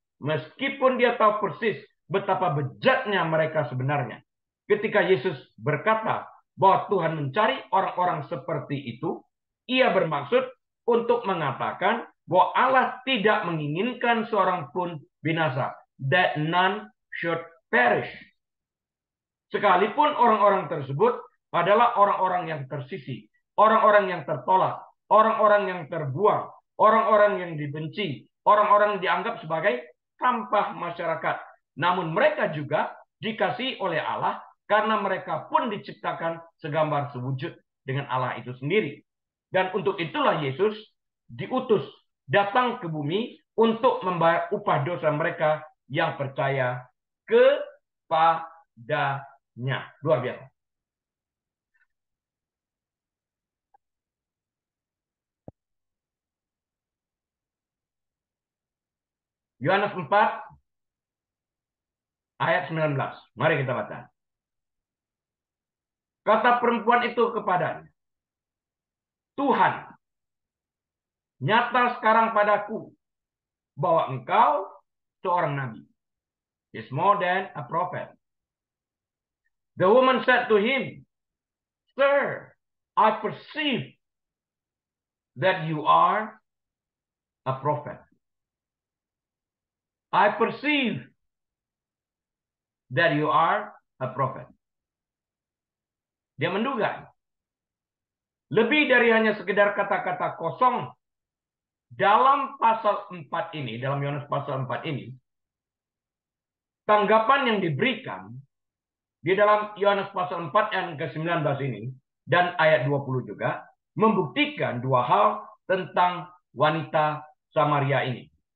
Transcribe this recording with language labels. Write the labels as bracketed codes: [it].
[id] Meskipun dia tahu persis betapa bejatnya mereka sebenarnya. Ketika Yesus berkata bahwa Tuhan mencari orang-orang seperti itu, ia bermaksud untuk mengatakan bahwa Allah tidak menginginkan seorang pun binasa. [en] That none should perish. [id] Sekalipun orang-orang tersebut adalah orang-orang yang tersisih, orang-orang yang tertolak, orang-orang yang terbuang, orang-orang yang dibenci, orang-orang yang dianggap sebagai sampah masyarakat. Namun mereka juga dikasihi oleh Allah karena mereka pun diciptakan segambar sewujud dengan Allah itu sendiri. Dan untuk itulah Yesus diutus datang ke bumi untuk membayar upah dosa mereka yang percaya kepadanya. Luar biasa. Yohanes 4 ayat 19. Mari kita baca. Kata perempuan itu kepadanya, Tuhan, nyata sekarang padaku bahwa engkau seorang nabi. [en] Is more than a prophet. The woman said to him, Sir, I perceive that you are a prophet. I perceive that you are a prophet. [id] Dia menduga. Lebih dari hanya sekedar kata-kata kosong dalam pasal 4 ini, dalam Yohanes pasal 4 ini, tanggapan yang diberikan di dalam Yohanes pasal 4 ayat ke-19 ini, dan ayat 20 juga, membuktikan dua hal tentang wanita Samaria ini.